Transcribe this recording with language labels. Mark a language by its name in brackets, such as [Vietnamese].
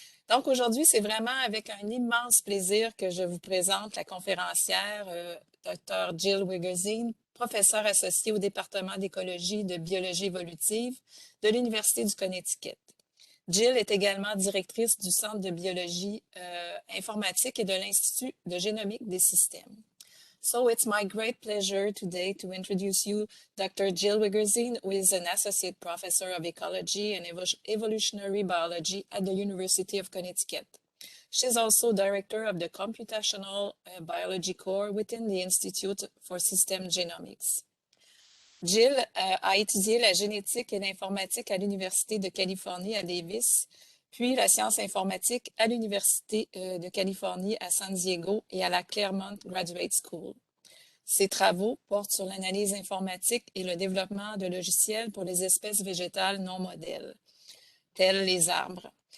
[French] Donc aujourd'hui, c'est vraiment avec un immense plaisir que je vous présente la conférencière Dr. Jill Wiggerseen, professeure associée au département d'écologie et de biologie évolutive de l'Université du Connecticut. Jill est également directrice du Centre de biologie informatique et de l'Institut de génomique des systèmes. [English] So it's my great pleasure today to introduce you Dr. Jill Wiggerseen, who is an associate professor of ecology and evolutionary biology at the University of Connecticut. She's also director of the computational biology core within the Institute for System Genomics. [French] Jill a étudié la génétique et l'informatique à l'Université de Californie à Davis, puis la science informatique à l'Université de Californie à San Diego et à la Claremont Graduate School. Ses travaux portent sur l'analyse informatique et le développement de logiciels pour les espèces végétales non modèles, telles les arbres.